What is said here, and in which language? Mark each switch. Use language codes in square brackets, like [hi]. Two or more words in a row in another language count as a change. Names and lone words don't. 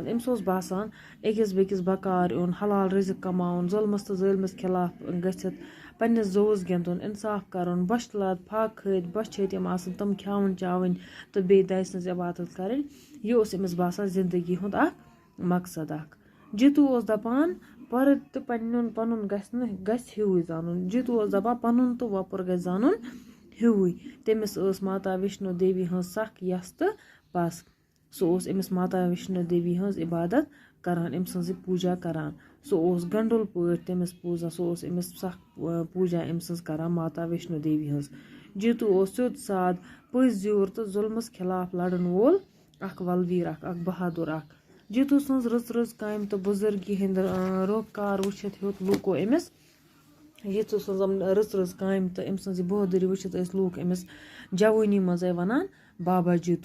[ks] अम्स ओस बासान अकिस बेकिस बकार युन, हलाल रिजिक कमाउन, जुल्मस तो जुल्मस खिलाफ गथित पन्निस जोवस गिंदुन, इंसाफ करुन, बश लद फाक खत बश छतम आसन तम ख्याउन चावन तो बे दई सिंज इबादत करन। यह ओस अमिस बासान जिंदगी हुंद अख मकसद अख। जीतू ओस दपान पर्द तो पनुन गछ हिउई जानुन। जीतू ओस दपान पनुन तो वपुर गछ जानुन हिउई। तमिस ओस माता वैष्णो देवी हंस सख यस तो पस। सो ओस अमिस माता वैष्णो देवी हंस इबादत करान, अम सन्ज पूजा करान। सो ओस गंडोल पट तमिस पूजा। सो ओस अमिस सख पूजा अम सन्ज करान माता वैष्णो देवी हंस। जीतू ओस सिद्ध साद پٔزۍ زیوٗر تہٕ ظُلمس خِلاف لڑن وول اکھ ولویٖر اکھ بہادُر اکھ. جیتو سٕنٛز رٕژ کامہِ تہٕ بُزرگی ہٕنٛدۍ روٚخکار وٕچھِتھ ہیوٚت لوٗکو أمِس جیتو سٕنٛز رٕژ کامہِ تہٕ أمۍ سٕنٛز یہِ بہادُری وٕچھِتھ ٲسۍ لوٗکھ أمِس جوٲنی منٛزے وَنان بابا جیتو.